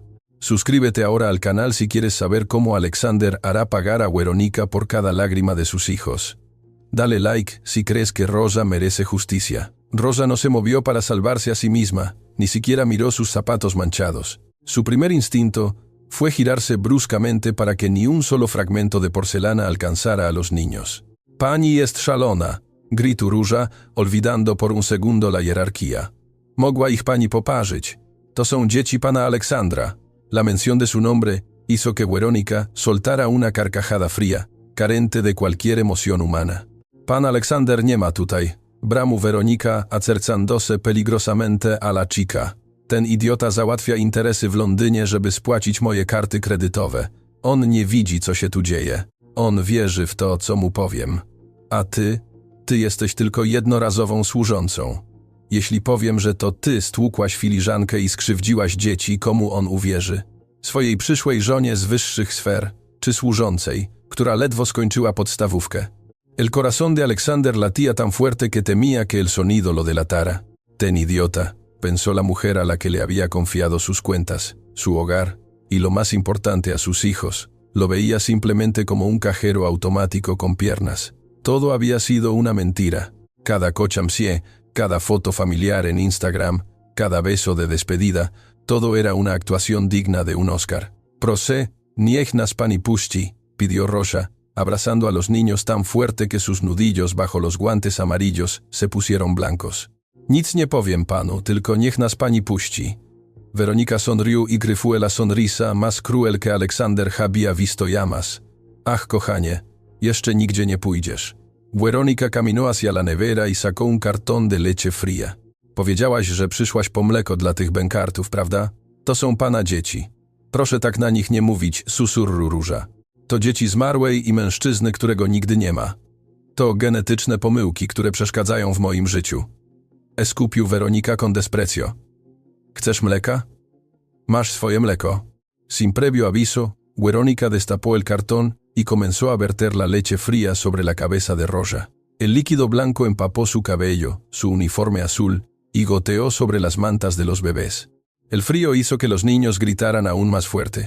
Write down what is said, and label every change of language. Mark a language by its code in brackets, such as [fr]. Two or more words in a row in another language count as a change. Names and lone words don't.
[es] Suscríbete ahora al canal si quieres saber cómo Alexander hará pagar a Verónica por cada lágrima de sus hijos. Dale like si crees que Roja merece justicia. Roja no se movió para salvarse a sí misma, ni siquiera miró sus zapatos manchados. Su primer instinto fue girarse bruscamente para que ni un solo fragmento de porcelana alcanzara a los niños. [pl] Pani jest szalona, gritó Róża, [es] olvidando por un segundo la jerarquía. [pl] Mogła ich pani poparzyć. To są dzieci pana Alexandra. [es] La mención de su nombre hizo que Verónica soltara una carcajada fría, carente de cualquier emoción humana. [pl] Pan Alexander nie ma tutaj. [es] Bramó Verónica, acercándose peligrosamente a la chica. [pl] Ten idiota załatwia interesy w Londynie, żeby spłacić moje karty kredytowe. On nie widzi, co się tu dzieje. On wierzy w to, co mu powiem. A ty jesteś tylko jednorazową służącą. Jeśli powiem, że to ty stłukłaś filiżankę i skrzywdziłaś dzieci, komu on uwierzy? Swojej przyszłej żonie z wyższych sfer, czy służącej, która ledwo skończyła podstawówkę? [es] El corazón de Alexander latía tan fuerte que temía que el sonido lo delatara. [pl] Ten idiota, [es] pensó la mujer a la que le había confiado sus cuentas, su hogar, y lo más importante a sus hijos. Lo veía simplemente como un cajero automático con piernas. Todo había sido una mentira. Cada cochamsie, cada foto familiar en Instagram, cada beso de despedida, todo era una actuación digna de un Oscar. [pl] Proszę, niech nas pani puści, [es] pidió Roja, abrazando a los niños tan fuerte que sus nudillos bajo los guantes amarillos se pusieron blancos. [pl] Nic nie powiem panu, tylko niech nas pani puści. [es] Weronika sonrió y fue la sonrisa más cruel que Alexander había visto jamás. [pl] Ach, kochanie, jeszcze nigdzie nie pójdziesz. [es] Weronika caminó hacia la nevera y sacó un cartón de leche fría. [pl] Powiedziałaś, że przyszłaś po mleko dla tych bękartów, prawda? To są pana dzieci. Proszę tak na nich nie mówić, susurru Róża. To dzieci zmarłej i mężczyzny, którego nigdy nie ma. To genetyczne pomyłki, które przeszkadzają w moim życiu. [es] Escupił Weronika con desprecio. [pl] Chcesz mleka? Masz swoje mleko. [es] Sin previo aviso, Weronika destapó el cartón y comenzó a verter la leche fría sobre la cabeza de Roja. El líquido blanco empapó su cabello, su uniforme azul, y goteó sobre las mantas de los bebés. El frío hizo que los niños gritaran aún más fuerte.